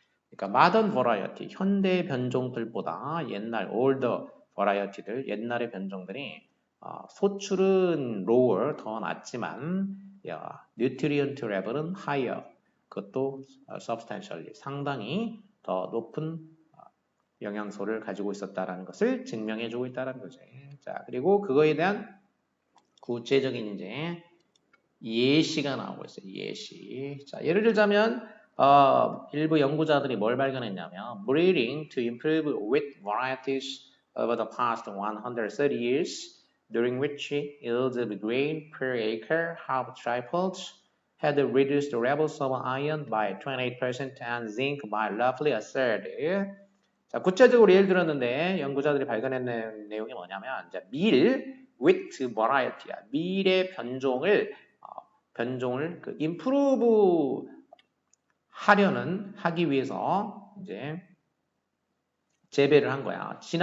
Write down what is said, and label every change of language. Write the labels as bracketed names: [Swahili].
[Korean] 그러니까 [English] modern variety, [Korean] 현대 변종들보다 옛날 older variety들, 옛날의 변종들이 소출은 lower, 더 낮지만 [English] nutrient level은 higher, [Korean] 그것도 substantially, 상당히 더 높은 영양소를 가지고 있었다라는 것을 증명해주고 있다는 거지. 자, 그리고 그거에 대한 구체적인 이제 예시가 나오고 있어요. 예시. 자, 예를 들자면 일부 연구자들이 뭘 발견했냐면 [English] breeding to improve wheat varieties over the past 130 years, during which yields of grain per acre have tripled, had reduced the levels of iron by 28% and zinc by roughly a third. [Korean] 자, 구체적으로 예를 들었는데 연구자들이 발견한 내용이 뭐냐면 이제 [English] wheat variety야. [Korean] 밀의 변종을 그 improve 하기 위해서 이제 재배를 한 거야.